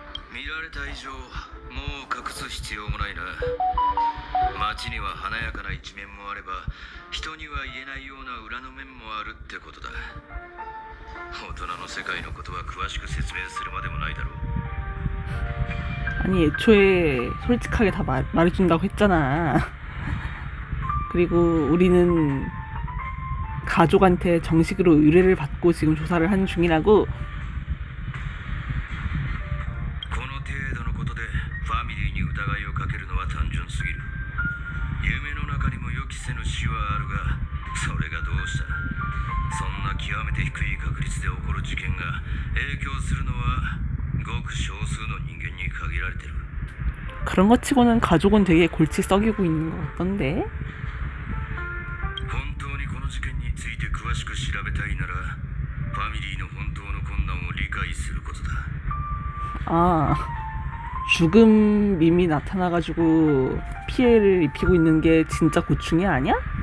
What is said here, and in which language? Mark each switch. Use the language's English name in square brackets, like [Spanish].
[Japanese] 見られた以上もう隠す必要もないな。街には華やかな一面もあれば人には言えないような裏の面もあるってことだ。大人の世界のことは詳しく説明するまでもないだろう。 [Korean] 아니 애초에 솔직하게 다 말해준다고 했잖아. 그리고 우리는 가족한테 정식으로 의뢰를 받고 지금 조사를 하는 중이라고. [Japanese] この程度のことでファミリーに疑いをかけるのは単純すぎる。夢の中にも予期せぬ死はあるがそれがどうした。そんな極めて低い確率で起こる事件が影響するのはごく少数の人間に限られてる。 [Korean] 그런 것 치고는 가족은 되게 골치 썩이고 있는 것 같던데. [Japanese] 本当にこの事件について詳しく調べたいならファミリーの本当の困難を理解することだ。 [Korean] 아 죽음 밈이 나타나가지고 피해를 입히고 있는 게 진짜 고충이 아니야?